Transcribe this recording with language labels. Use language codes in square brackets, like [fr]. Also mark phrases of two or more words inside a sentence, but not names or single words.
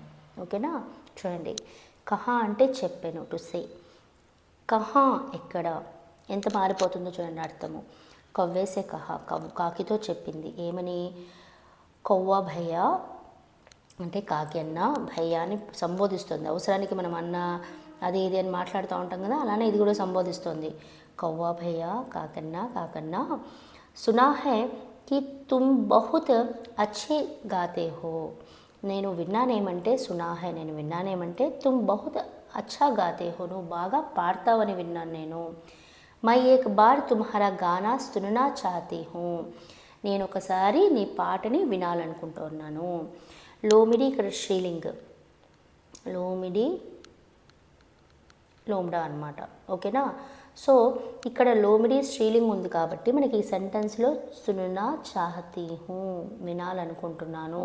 [te] ఓకేనా, చూడండి, కహా అంటే చెప్పెను, [en] to say, [te] కహా ఎక్కడ, ఎంత మారిపోతుందో చూడండి అర్థము. [hi] कौवे से कहा, [te] కాకితో చెప్పింది ఏమని, [hi] कौवा भैया [te] అంటే కాకి అన్న, భయ్యాని సంబోధిస్తుంది. అవసరానికి మనం అన్న అది ఇది అని మాట్లాడుతూ ఉంటాం కదా, అలానే ఇది కూడా సంబోధిస్తుంది. [hi] कौवा भैया, [te] కాకన్నా, కాకన్నా, [hi] सुना है कि तुम बहुत अच्छे गाते हो. [te] నేను విన్నానేమంటే, [hi] सुना है [te] నేను విన్నానేమంటే, [hi] तुम बहुत अच्छा गाते हो, [te] నువ్వు బాగా పాడతావని విన్నాను నేను. [hi] मैं एक बार तुम्हारा गाना सुनना चाहती हूँ, [te] నేను ఒకసారి నీ పాటని వినాలనుకుంటున్నాను. లోమిడి ఇక్కడ శ్రీలింగ్, [hi] लोमड़ी लोमड़ा [te] అనమాట. ఓకేనా, సో ఇక్కడ లోమిడి స్త్రీలింగ్ ఉంది కాబట్టి మనకి ఈ సెంటెన్స్లో [hi] सुनना चाहती हूँ, [te] వినాలనుకుంటున్నాను.